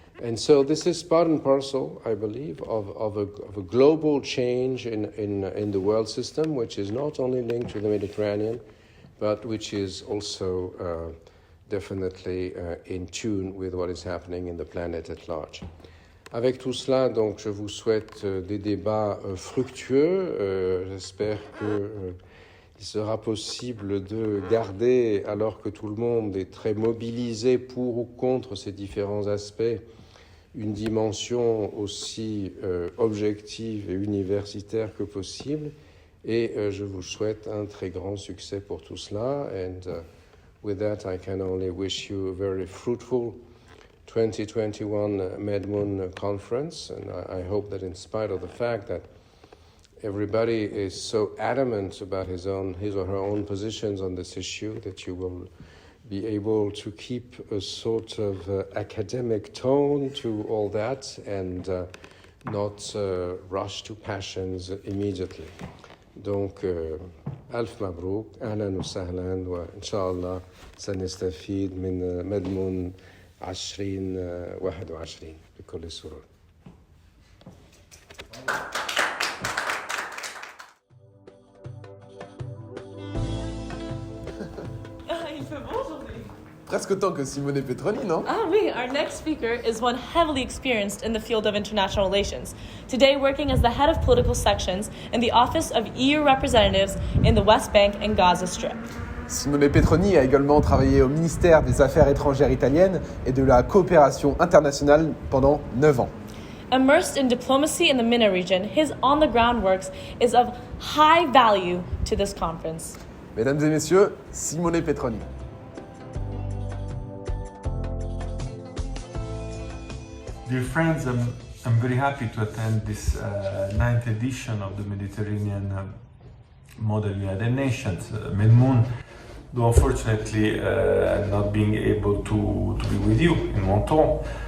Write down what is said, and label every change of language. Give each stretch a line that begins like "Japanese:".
English: And so this is part and parcel, I believe, of a global change in the world system, which is not only linked to the Mediterranean, but which is also definitely in tune with what is happening in the planet at large.
French: Avec tout cela, donc, je vous souhaite des débats fructueux. J'espère qu'il sera possible de garder, alors que tout le monde est très mobilisé pour ou contre ces différents aspects, une dimension aussi objective et universitaire que possible. Et je vous souhaite un très grand succès pour tout cela.
English: And with that, I can only wish you a very fruitful 2021 MedMoon conference. And I hope that in spite of the fact that everybody is so adamant about his or her own positions on this issue, that you will be able to keep a sort of academic tone to all that and not rush to passions immediately.
French: Donc,
Arabic: ألف مبروك أهلا وسهلا وإن شاء الله سنستفيد من مدمون 2021 بكل سرور.
French: Il fait beau aujourd'hui. Presque autant que Simone Petroni, non? Ah oui,
English: our next speaker is one heavily experienced in the field of international relations, today working as the head of political sections in the Office of EU Representatives in the West Bank and Gaza Strip.
French: Simone Petroni a également travaillé au ministère des Affaires étrangères italiennes et de la coopération internationale pendant 9 ans.
English: Immersed in diplomacy in the MENA region, his on-the-ground work is of high value to this conference.
French: Mesdames et messieurs, Simone Petroni.
English: Dear friends, I'm very happy to attend this 9th edition of the Mediterranean Model United Nations, MedMoon, though unfortunately not being able to be with you in Menton.